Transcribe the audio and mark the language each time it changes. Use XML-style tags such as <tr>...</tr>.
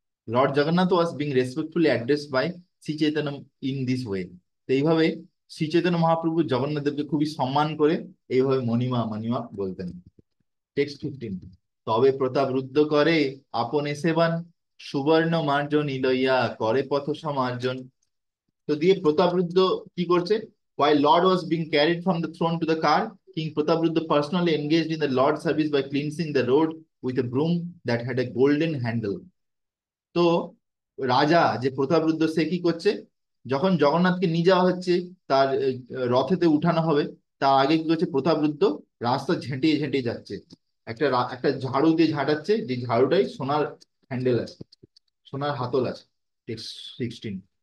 <en>Lord Jagannath was being respectfully address by Shri Chaitanya in this way.</en> <bn>তো এইভাবে শ্রী চৈতন্য মহাপ্রভু জগন্নাথ দেবকে খুবই সম্মান করে এইভাবে মণিমা মণিমা বলতেন। টেক্সট 15। তবে প্রতাপ রুদ্ধ করে আপনে সেবান, সুবর্ণ মার্জনী লইয়া করে পথ সমার্জন। তো দিয়ে প্রতাপরুদ্র কি করছে?</bn> <en>while lord was being carried from the throne to the car, king Prataparudra personally engaged in the lord service by cleansing the road with a broom that had a golden handle.</en> <bn>তো রাজা যে প্রতাপরুদ্র, সে কি করছে, যখন জগন্নাথকে নিয়ে যাওয়া হচ্ছে, তার রথেতে উঠানো হবে, তার আগে কি করছে প্রতাপরুদ্র, রাস্তা ঝেঁটিয়ে ঝেঁটিয়ে যাচ্ছে, একটা ঝাড়ু দিয়ে ঝাঁটাচ্ছে, যে ঝাড়ুটাই সোনার হ্যান্ডেল আছে, সোনার হাতল আছে। টেক্সট 16।</bn>